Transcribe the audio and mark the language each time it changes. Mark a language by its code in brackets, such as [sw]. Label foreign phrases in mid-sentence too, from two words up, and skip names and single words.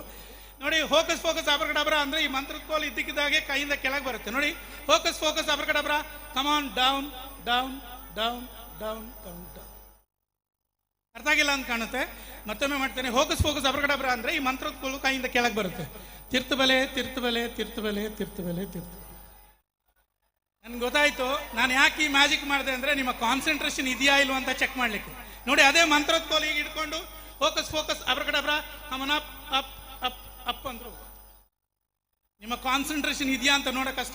[kn] ನೋಡಿ, ಹೋಕಸ್ ಫೋಕಸ್ ಅಬ್ರಕಡಬ್ರ ಅಂದರೆ ಈ ಮಂತ್ರದ ಕೋಲ್ ಇದ್ದಕ್ಕಿದ್ದಾಗೆ ಕೈಯಿಂದ ಕೆಳಗೆ ಬರುತ್ತೆ. ನೋಡಿ, ಹೋಕಸ್ ಫೋಕಸ್ ಅಬ್ರಕಡಬ್ರ, [en] come on down down down down down down. [kn] ಅರ್ಥ ಆಗಿಲ್ಲ ಅಂತ ಕಾಣುತ್ತೆ. ಮತ್ತೊಮ್ಮೆ ಮಾಡ್ತೇನೆ. ಹೋಕಸ್ ಫೋಕಸ್ ಅಬ್ರಕಡಬ್ರ ಅಂದರೆ ಈ ಮಂತ್ರದ ಕೋಲು ಕೈಯಿಂದ ಕೆಳಗೆ ಬರುತ್ತೆ. [tcy] ತಿರ್ತು ಬಲೆ ತಿರ್ತು ಬಲೆ ತಿರ್ತು ಬಲೆ ತಿರ್ತು ಬಲೆ ತಿರ್ತು. [kn] ನನ್ಗೆ ಗೊತ್ತಾಯ್ತು ನಾನು ಯಾಕೆ ಈ ಮ್ಯಾಜಿಕ್ ಮಾಡಿದೆ ಅಂದರೆ ನಿಮ್ಮ ಕಾನ್ಸಂಟ್ರೇಷನ್ ಇದೆಯಾ ಇಲ್ವ ಅಂತ ಚೆಕ್ ಮಾಡ್ಲಿಕ್ಕೆ. ನೋಡಿ, ಅದೇ ಮಂತ್ರದ ಕೋಲು ಈಗ ಇಟ್ಕೊಂಡು ಹೋಕಸ್ ಫೋಕಸ್ ಅಬ್ರಕಡಬ್ರ [en] come on up up up up [kn] ಅಂದ್ರು ನಿಮ್ಮ ಕಾನ್ಸಂಟ್ರೇಷನ್ ಇದೆಯಾ ಅಂತ ನೋಡಕ್ಕಷ್ಟೇ.